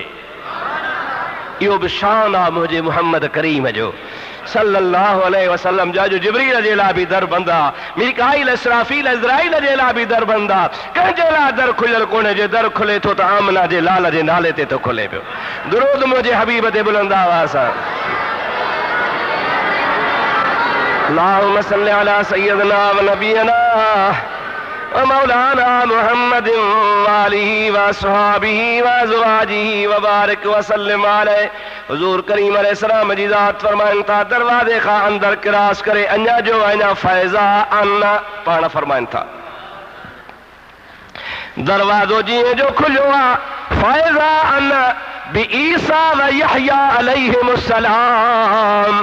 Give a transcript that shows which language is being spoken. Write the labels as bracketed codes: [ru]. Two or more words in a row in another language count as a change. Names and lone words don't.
[sd] इहो बि शान आहे मुंहिंजे मुहम्मद करीम जो [ar] صلى الله عليه وسلم [sd] जा, जो जिब्रील जे लाइ बि दर बंदि आहे, मीकाइल इसराफील इज़राइल जे लाइ बि दर बंदि आहे। कंहिंजे लाइ दर खुलियल कोन्हे, जे दर खुले थो त आमना जे लाल जे नाले ते थो खुले पियो। दुरूद मुंहिंजे हबीब ते बुलंद आवाज़ सां। [ar] اللهم صل على سيدنا ونبينا ومولانا محمد وآله وصحبه وأزواجه وبارك وسلم عليه. [sd] हुजूर करीम अलैहिस्सलाम जी ज़ात फरमाइन था दरवाजे खां अंदर क्रॉस करे अञा जो अञा [ar] فإذا أنا [sd] पाण फरमाइन था दरवाजो जीअं जो खुलियो आहे [ar] فإذا أنا بعيسى ويحيى عليهما السلام.